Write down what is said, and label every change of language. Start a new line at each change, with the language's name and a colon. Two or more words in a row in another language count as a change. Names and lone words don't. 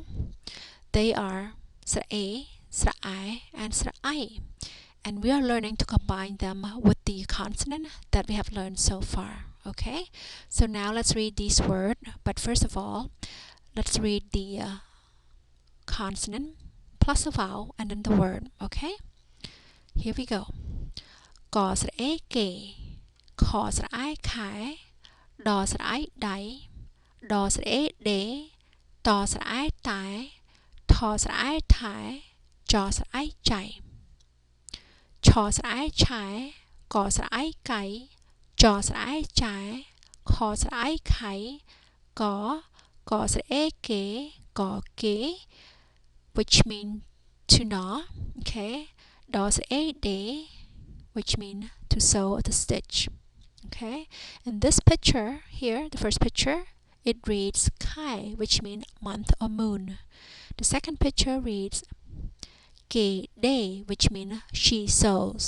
English: They are srak, srak, and srak, and we are learning to combine them with the consonant that we have learned so far. Okay, so now let's read these words, but first of all let's read the consonant plus a vowel and then the word. Okay, here we go.
Khmer: ក ស្រៈ កេ, ខ ស្រៈ ខៃ, ដ ស្រៈ ដៃ, ដ ស្រៈ ដេ, ថ ស្រៈ តៃ, ថ ស្រៈ ថៃ, ឆ ស្រៈ ឆៃ, ឆ ស្រៈ ឆៃ, ក ស្រៈ កៃ, ឆ ស្រៈ ឆៃ, ខ ស្រៈ ខៃ, ក ស្រៈ កេ, ក កេ,
English: which mean to gnaw. Okay,
Khmer: ដ ស្រៈ ដេ,
English: which mean to sew or to stitch. Okay, in this picture here, the first picture, it reads kai, which means month or moon. The second picture reads ke day, which means she sews.